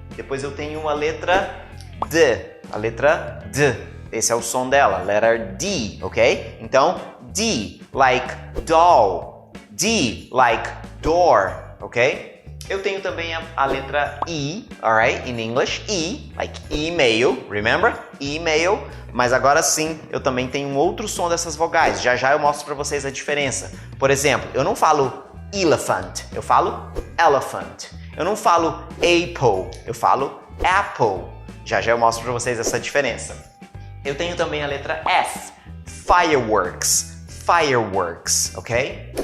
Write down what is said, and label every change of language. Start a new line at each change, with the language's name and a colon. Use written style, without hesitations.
Portuguese: Depois eu tenho uma letra D. A letra D. Esse é o som dela.
English: Letter D, ok? Então, D, like doll. D, like door, ok?
Portuguese: Eu tenho também a letra E, alright?
English: In English, E, like email, remember? Email.
Portuguese: Mas agora sim, eu também tenho um outro som dessas vogais. Já já eu mostro para vocês a diferença. Por exemplo, eu não falo elephant, eu falo elephant. Eu não falo apple, eu falo apple. Já já eu mostro para vocês essa diferença. Eu tenho também a letra F, fireworks, fireworks, ok?